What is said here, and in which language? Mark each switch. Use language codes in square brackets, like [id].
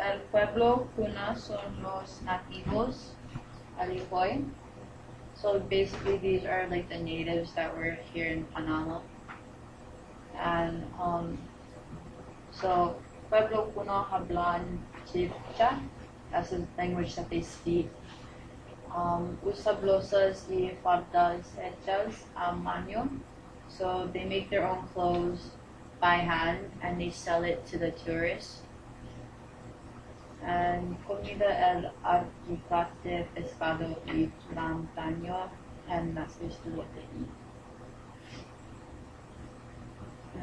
[es] pueblo cuna son los nativos Alihoy. [en] So basically these are like the natives that were here in Panama. And so [es] pueblo cuna hablan Chibcha, [en] that's the language that they speak. [es] Usa blusas y faldas hechas a mano. [en] So they make their own clothes by hand and they sell it to the tourists. And [es] comida el aguacate, pescado y plátano, [en] and that's basically what they eat.